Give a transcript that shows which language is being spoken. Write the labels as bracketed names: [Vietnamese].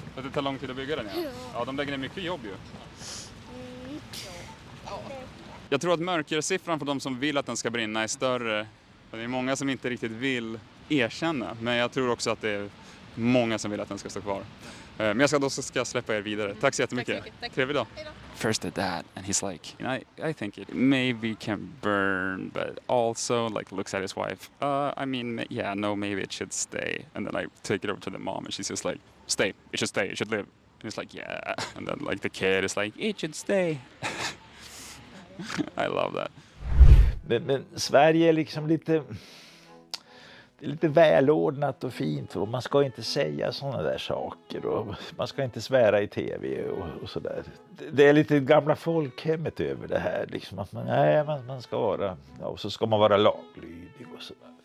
[Swedish] För att det tar lång tid att bygga den, ja. Ja, de lägger ner mycket jobb ju. Jag tror att mörkersiffran för de som vill att den ska brinna är större. Det är många som inte riktigt vill erkänna. Men jag tror också att det är många som vill att den ska stå kvar. Men jag ska släppa er vidare. Tack så jättemycket. Trevlig dag. [English] First the dad and he's like, I think it maybe can burn, but also like looks at his wife. I mean, yeah, no, maybe it should stay. And then I take it over to the mom and she's just like, stay, it should live. And he's like, yeah. And then like the kid is like, it should stay. I love that. [Swedish] Men Sverige är liksom lite... det är lite välordnat och fint och man ska inte säga sådana där saker och man ska inte svära i tv och sådär. Det är lite gamla folkhemmet över det här liksom, att man ska vara, ja, och så ska man vara laglydig och sådär.